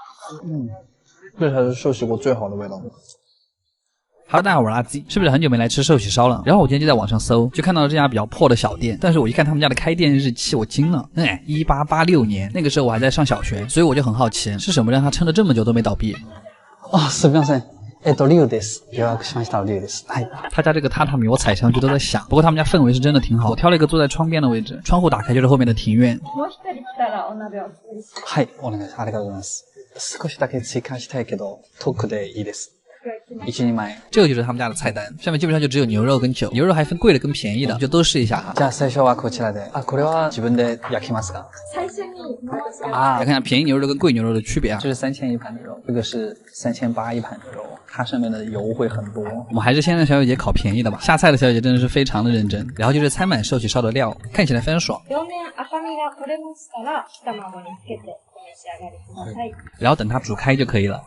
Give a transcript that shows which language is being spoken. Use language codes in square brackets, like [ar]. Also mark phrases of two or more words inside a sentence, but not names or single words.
[zh] 这才是寿喜锅最好的味道。 Hello， 大家好，我是阿基，是不是很久没来吃寿喜烧了？然后我今天就在网上搜，就看到了这家比较破的小店，但是我一看他们家的开店日期，我惊了，1886年，那个时候我还在上小学，所以我就很好奇，是什么让他撑了这么久都没倒闭？ [ja] すみません。龍です。予約しました龍です。 [zh] 他家这个榻榻米我踩上去都在响，不过他们家氛围是真的挺好。我挑了一个坐在窗边的位置，窗户打开就是后面的庭院。 [ja] はい、お願いします。ありがとうございます。少しだけ追加したいけど、トークでいいです。1 人前。 [zh] 这个就是他们家的菜单，上面基本上就只有牛肉跟酒，牛肉还分贵的跟便宜的，就都试一下哈。 [ja] じゃあ最初はこちらで。これは自分で焼きますか？ [zh] 来看一下便宜牛肉跟贵牛肉的区别啊。这是3000一盘的肉，这个是3800一盘的肉，它上面的油会很多。我们还是先让小姐姐烤便宜的吧。下菜的小姐姐真的是非常的认真，然后就是餐满寿喜烧的料，看起来非常爽。然后等它煮开就可以了。